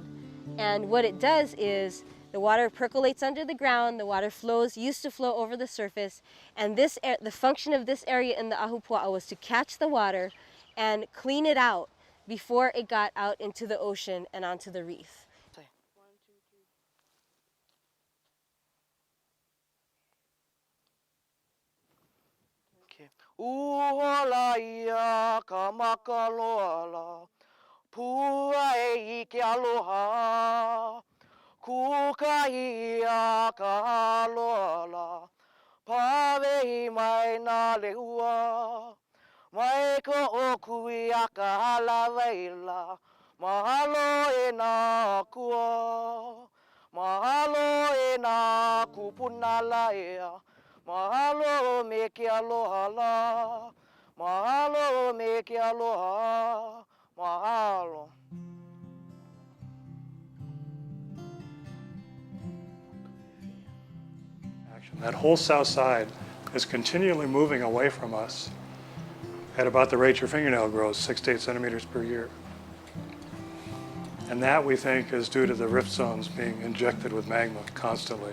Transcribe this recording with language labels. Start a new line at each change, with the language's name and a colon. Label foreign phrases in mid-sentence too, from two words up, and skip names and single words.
English: And what it does is the water percolates under the ground, the water used to flow over the surface, and the function of this area in the ahupua'a was to catch the water and clean it out before it got out into the ocean and onto the reef.
Hawaiian: Uhola ia ka makaloala, pua e ike aloha. Kuka ia ka aloala, pawe mai na lehua. Mai ko oku ia ka halawaila, mahalo e na kua. Mahalo e na kupuna laia. Mahalo me ke aloha la, mahalo me ke aloha, mahalo.
English: That whole south side is continually moving away from us at about the rate your fingernail grows, 6 to 8 centimeters per year. And that, we think, is due to the rift zones being injected with magma constantly.